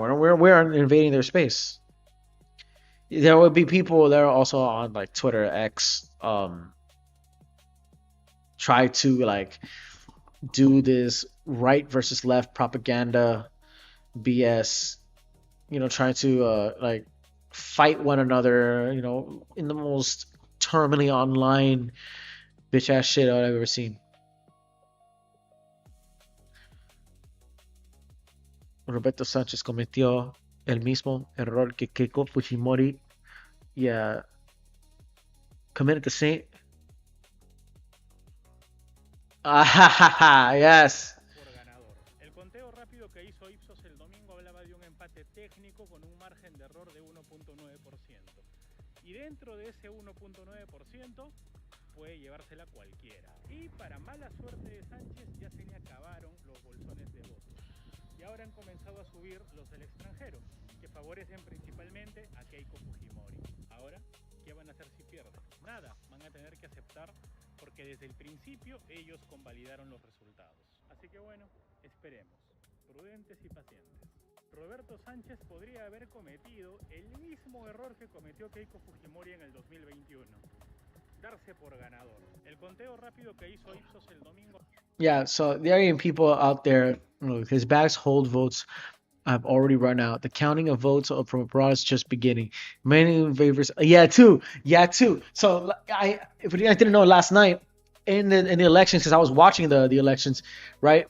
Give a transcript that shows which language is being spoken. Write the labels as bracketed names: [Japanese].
[English] We're invading their space. There would be people that are also on like Twitter, X, try to like do this right versus left propaganda BS, trying to like fight one another, in the most terminally online bitch ass shit I've ever seen. [Spanish] Roberto Sánchez cometió el mismo error que Keiko Fujimori [English] committed the same. Yes. [Spanish] Por ganador. El conteo rápido que hizo Ipsos el domingo hablaba de un empate técnico con un margen de error de 1.9%. Y dentro de ese 1.9% puede llevársela cualquiera. Y para mala suerte de Sánchez ya se le acabaron los bolsones de votos. Y ahora han comenzado a subir los del extranjero, que favorecen principalmente a Keiko Fujimori. Ahora, ¿qué van a hacer si pierden? Nada, van a tener que aceptar porque desde el principio ellos convalidaron los resultados. Así que bueno, esperemos, prudentes y pacientes. Roberto Sánchez podría haber cometido el mismo error que cometió Keiko Fujimori en el 2021. Darse por ganador. El conteo rápido que hizo Ipsos el domingo. [English] Yeah, so there are people out there, his bags hold votes have already run out. The counting of votes from abroad is just beginning. Many favors. Yeah, too. So I didn't know last night in the elections because I was watching the elections, right?